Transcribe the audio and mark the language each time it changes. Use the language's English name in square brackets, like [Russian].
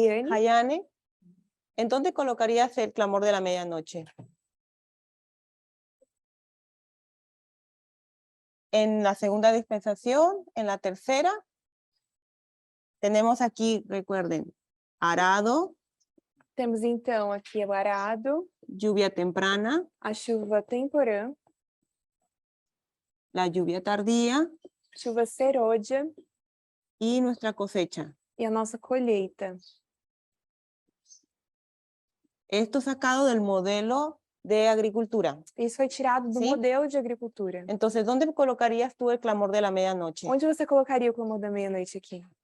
[Spanish] Hayane, ¿en dónde colocarías el clamor de la medianoche? En la segunda dispensación, en la tercera. Tenemos aquí, recuerden, arado, [Portuguese] temos então aqui o arado, [Spanish] lluvia temprana, [Portuguese] a chuva temporã, [Spanish] la lluvia tardía [Portuguese] chuva serôdia [Spanish] y nuestra cosecha. [Portuguese] e a nossa colheita. [Spanish] Esto sacado del modelo de agricultura. [Portuguese] Isso foi tirado do Sim. modelo de agricultura. [Spanish] Entonces, ¿dónde colocarías tú el clamor de la medianoche? [Portuguese] Onde você colocaria o clamor da meia-noite aqui?